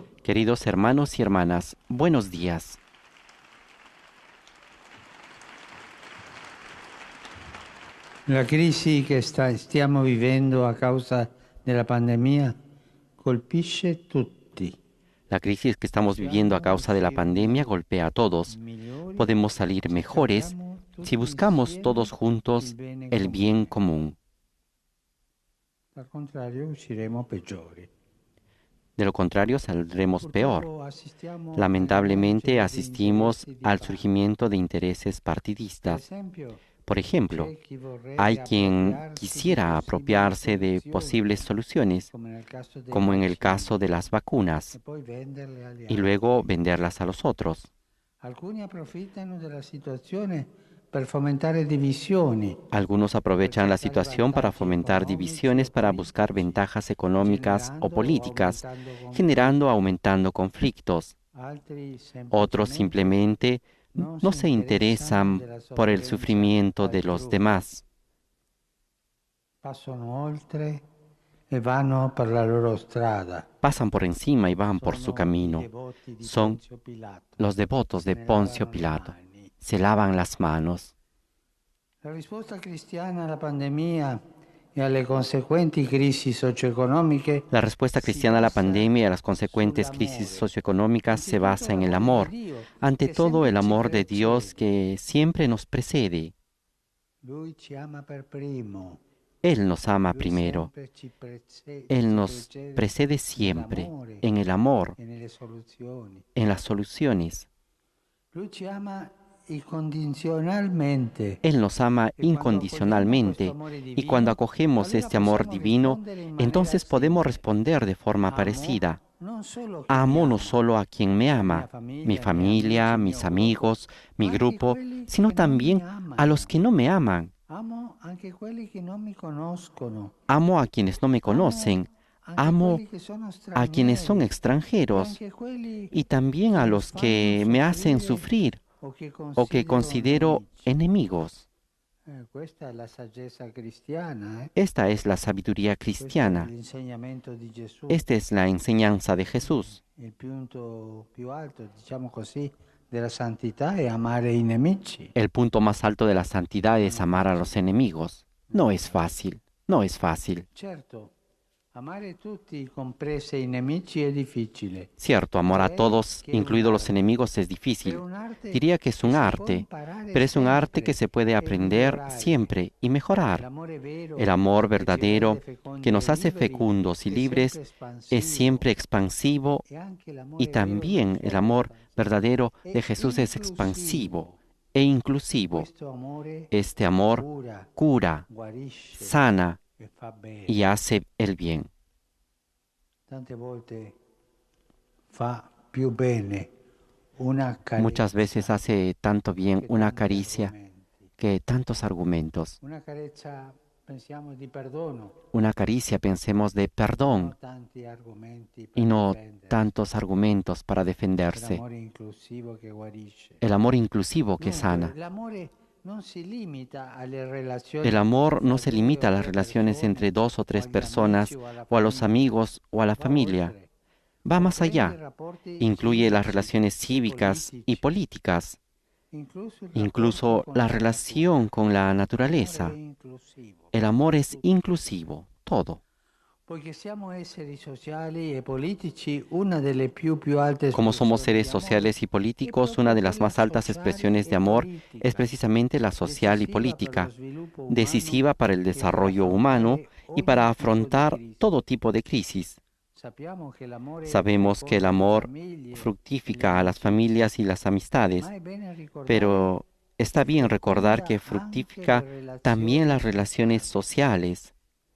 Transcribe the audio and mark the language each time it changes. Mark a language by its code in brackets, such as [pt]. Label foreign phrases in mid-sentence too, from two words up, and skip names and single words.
[es] Queridos hermanos y hermanas, buenos días. [it] La crisi che stiamo vivendo a causa della pandemia colpisce tutti. [es] La crisis que estamos viviendo a causa de la pandemia golpea a todos. Podemos salir mejores si buscamos todos juntos el bien común. [it] Al contrario, usciremo peggiori. [es] De lo contrario, saldremos peor. Lamentablemente, asistimos al surgimiento de intereses partidistas. Por ejemplo, hay quien quisiera apropiarse de posibles soluciones, como en el caso de las vacunas, y luego venderlas a los otros. [it] Alcuni approfittano della situazione per fomentare divisioni. [es] Algunos aprovechan la situación para fomentar divisiones, para buscar ventajas económicas o políticas, aumentando conflictos. Otros simplemente no se interesan por el sufrimiento de los demás. [it] Passano oltre e vanno per la loro strada. [es] Pasan por encima y van por su camino. Son los devotos de Poncio Pilato. Se lavan las manos. [it] La risposta cristiana alla pandemia e alle conseguenti crisi socio-economiche. [es] La respuesta cristiana a la pandemia y a las consecuentes crisis socioeconómicas se basa en el amor. Ante todo, el amor de Dios que siempre nos precede. [it] Lui ci ama per primo. [es] Él nos ama primero. Él nos precede siempre en el amor, en las soluciones. [it] Lui ci ama incondizionalmente. [es] Él nos ama incondicionalmente y cuando acogemos este amor divino, entonces podemos responder de forma parecida. Amo no solo a quien me ama, mi familia, mis amigos, mi grupo, sino también a los que no me aman. [it] Amo anche quelli che non mi conoscono. [es] Amo a quienes no me conocen. Amo a quienes son extranjeros y también a los que me hacen sufrir o que considero enemigos. [it] Questa è la saggezza cristiana. [es] Esta es la sabiduría cristiana. [it] L'insegnamento di Gesù. [es] Esta es la enseñanza de Jesús. [it] Il punto più alto, diciamo così, della santità è amare i nemici. [es] El punto más alto de la santidad es amar a los enemigos. No es fácil, no es fácil. [it] Certo, amare tutti, compresi i nemici, è difficile. [es] Cierto, amar a todos, incluidos los enemigos, es difícil. Diría que es un arte, pero es un arte que se puede aprender siempre y mejorar. El amor verdadero, que nos hace fecundos y libres, es siempre expansivo y también el amor verdadero de Jesús es expansivo e inclusivo. Este amor cura, sana y hace el bien. [it] Tante volte fa più bene una caricia. [es] Muchas veces hace tanto bien una caricia que tantos argumentos. [it] Una carezza, pensiamo di perdono. [es] Una caricia, pensemos de perdón [it] Tanti argomenti per [es] y no [it] difendere. [es] tantos argumentos para defenderse. [it] L'amore inclusivo che guarisce. [es] El amor inclusivo que [it] Dunque, [es] sana. [it] l'amore non si limita alle relazioni. [es] El amor no se limita a las relaciones entre dos o tres personas o a los amigos o a la familia. Va más allá. Incluye las relaciones cívicas y políticas, incluso la relación con la naturaleza. El amor es inclusivo, todo. [it] Poiché siamo esseri sociali e politici, una delle più alte [es] Como somos seres [it] espressioni di amore [es] sociales y políticos, una de las más altas expresiones de amor es precisamente la social y política, decisiva para el desarrollo humano y para afrontar todo tipo de crisis. Sabemos que el amor fructifica a las familias y las amistades, pero está bien recordar que fructifica también las relaciones sociales.